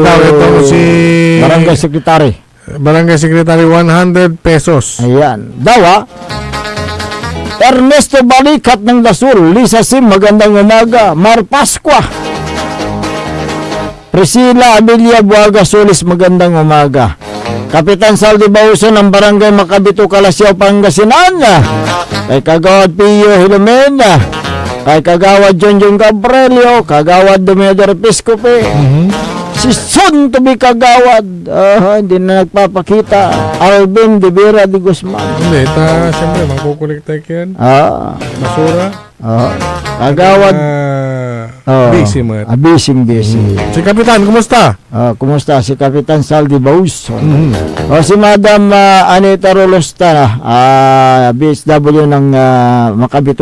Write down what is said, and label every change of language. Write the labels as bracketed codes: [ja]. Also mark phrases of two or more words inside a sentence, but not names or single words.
[tl] Barangay Secretary 100 pesos. Ayan. Ernesto Balikat ng Dasul. Lisa Sim, magandang umaga. Mar Pasqua. Priscilla Amelia Buaga Solis, magandang umaga. Kapitan Saldi Bauso ng Barangay Macabito, Kalasyaw, Pangasinan. Kay Kagawad Pio Hilomena. Kay Kagawad Jonjong Gabrielio. Kagawad Dumedor Episcope. Si Son [en] to be [tl] Kagawad. Hindi na nagpapakita. Alvin de Vera de Guzman. Hindi, siyempre, makukulikta yan. Basura. Kagawad. Busy mo. Busy. Si Kapitan, kumusta? Kumusta si Kapitan Saldi Bauso? Si Madam Anita Rolosta, BSW ng Macabito.